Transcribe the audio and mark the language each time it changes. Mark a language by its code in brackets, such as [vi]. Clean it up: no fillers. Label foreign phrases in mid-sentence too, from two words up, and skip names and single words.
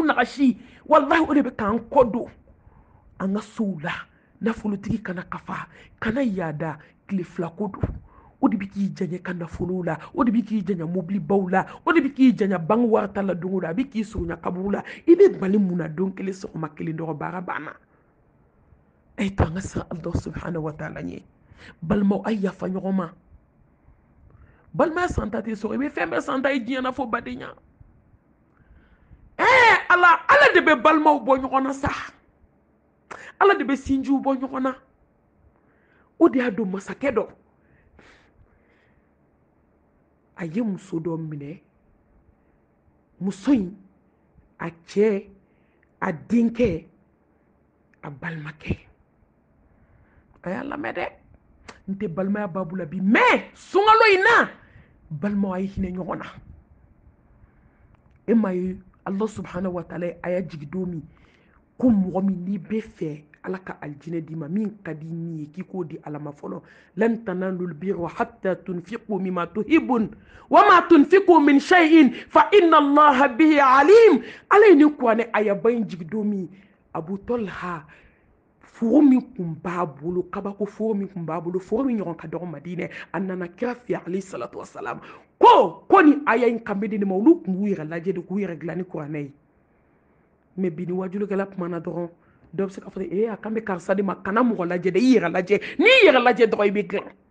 [bm] nagasi wallahi o de bɛ k'an kɔ don an ka sow la nafolotigi kana kafa kana yaada tile fila ko don o de bɛ k'i janya ka nafolow la o de bɛ k'i janya mobilibaw la o de bɛ k'i janya bange wari ta la don o don a bɛ k'i surunya kaburu la i bɛ bali mun na don kelen sɔgɔma kelen dɔrɔn baara banna ay to an ka san [ar] الله سبحانه وتعالى [bm] ɲɛ balimaw ay yafa ɲɔgɔn ma balimaya santa tɛ sɔrɔ i bɛ fɛn bɛɛ santa i diɲɛ na fo badenya ala de bɛ balimaw bɔ ɲɔgɔn na sa ala de bɛ sinjiw bɔ ɲɔgɔn na o de y'a don masakɛ dɔ a ye muso dɔ minɛ muso in a cɛ a denkɛ a balimakɛ a y'a lamɛn dɛ n tɛ balimaya babu la bi mais sunkalo in na balimaw a ye hinɛ ɲɔgɔn na e ma ye [ar] الله سبحانه وتعالى [bm] a y'a jigi don min ko mɔgɔ min n'i bɛ fɛ ala ka aljinɛ d'i ma min ka di ni ye k'i k'o di ala ma fɔlɔ [ar] لن تنالوا البر حتى تنفقوا مما تحبون وما تنفقوا من شيء فإن الله به عليم [bm] ala ye nin kuranɛ ayaba in jigi don min Abu Talha foro min kun b'a bolo kabako foro min kun b'a bolo foro min ɲɔgɔn ka dɔgɔ Madinɛ a nana kira fɛ [ar] عليه الصلاة والسلام [bm] ko ni aya in kan bɛ di ma olu kun b'u yɛrɛ lajɛ de k'u yɛrɛ dilan ni kuranɛ ye mais bi ni wajulukɛla kumana dɔrɔn dɔ bɛ se k'a fɔ a kan bɛ karisa de ma kana mɔgɔ lajɛ dɛ i yɛrɛ lajɛ n'i yɛrɛ lajɛ dɔrɔn i bɛ dilan